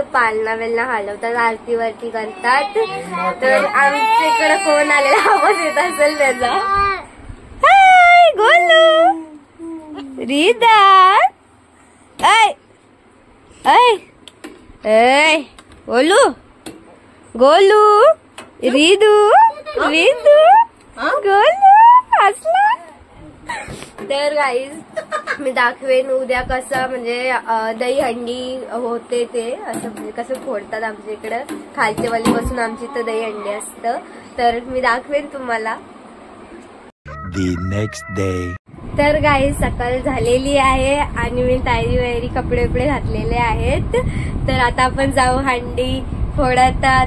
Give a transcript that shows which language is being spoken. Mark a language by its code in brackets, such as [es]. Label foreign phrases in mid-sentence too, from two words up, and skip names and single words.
[mr] पालना वेलना हलवतात, आरती वरती करतात। तर आमच्या इकडे कोण आलेला आवाज येत असेल त्याचा। हाय गोलू, रिदा, ऐ ऐ ऐ गोलू, गोलू, रिदू, रिदू, गोलू हसला। तर गाईज, मी दाखवेन उद्या कसं म्हणजे दही हंडी होते ते असं म्हणजे कसं फोडतात आमच्या इकडं। खालच्या वालीपासून आमची इथं दही हंडी असतं, तर मी दाखवेन तुम्हाला। [en] The next day. [mr] तर गाईज, सकाळ झालेली आहे आणि मी तयारी वैरी कपडे वपडे घातलेले आहेत। तर आता आपण जाऊ हंडी फोडतात।